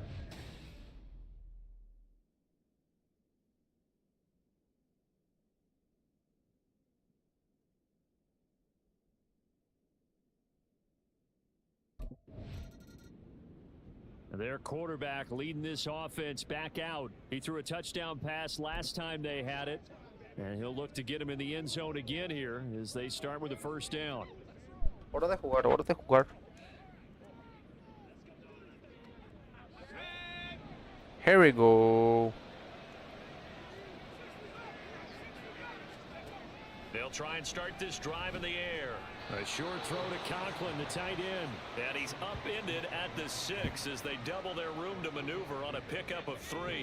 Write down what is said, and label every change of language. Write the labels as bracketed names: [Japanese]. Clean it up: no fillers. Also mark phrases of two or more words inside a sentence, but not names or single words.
[English] Their quarterback leading this offense back out. He threw a touchdown pass last time they had it. And he'll look to get him in the end zone again here as they start with a first down. [Catalan] Hora de jugar, hora de jugar. [English] Here we go. They'll try and start this drive in the air. A short throw to Conklin, the tight end. And he's upended at the 6 as they double their room to maneuver on a pickup of 3.